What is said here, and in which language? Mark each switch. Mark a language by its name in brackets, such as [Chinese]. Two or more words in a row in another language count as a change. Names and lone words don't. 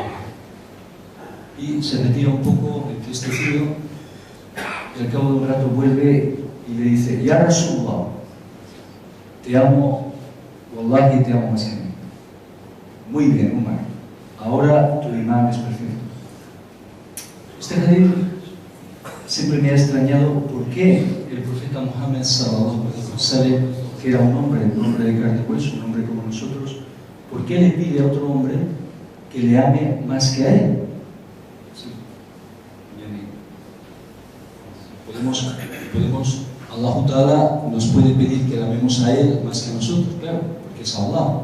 [Spanish] Y se retira un poco entristecido y al cabo de un rato vuelve y le dice, [Arabic] يا رسول الله, [Spanish] te amo, wallahi te amo más que a mí. Muy bien, Umar, ahora tu imán es perfecto. Este hadith siempre me ha extrañado por qué el profeta Muhammad [Arabic] صلى الله عليه وسلم, [Spanish] que era un hombre de carne y hueso, un hombre como nosotros, ¿por qué le pide a otro hombre que le ame más que a él? Sí. [Arabic] الله تعالى [Spanish] nos puede pedir que le amemos a él más que a nosotros, claro, porque es Allah.